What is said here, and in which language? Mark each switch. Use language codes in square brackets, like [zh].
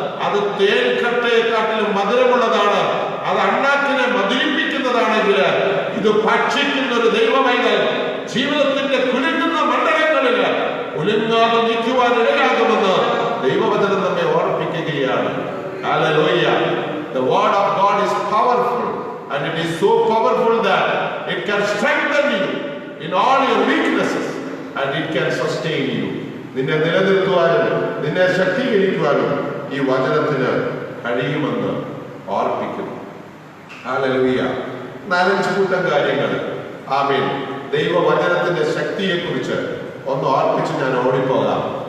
[ml] അത് തേൻകട്ടയെക്കാട്ടിലും മധുരമുള്ളതാണ്. അത് അണ്ണാക്കിനെ മധുരിപ്പിക്കുന്നതാണെങ്കിൽ ഇത് ഭക്ഷിക്കുന്ന ഒരു ദൈവവൈതൽ ജീവിതത്തിന്റെ കുലുങ്ങുന്ന മണ്ഡലങ്ങളിൽ കുലുങ്ങാതെ നിൽക്കുവാൻ ഇടയാകുമെന്ന് ദൈവവചനം നമ്മെ ഓർമ്മിപ്പിക്കുകയാണ്. [en] Hallelujah. The word of God is powerful, and it is so powerful that it can strengthen you in all your weaknesses, and it can sustain you. [ml] നിന്നെ നിലനിർത്തുവാനും നിന്നെ ശക്തീകരിക്കുവാനും ഈ വചനത്തിന് കഴിയുമെന്ന് ഓർപ്പിക്കുന്നു. Hallelujah. 4-5 കൂട്ടം കാര്യങ്ങൾ. ആമേൻ. ദൈവവചനത്തിന്റെ ശക്തിയെക്കുറിച്ച് ഒന്ന് ഓർപ്പിച്ച് ഞാൻ ഓടിപ്പോകാം.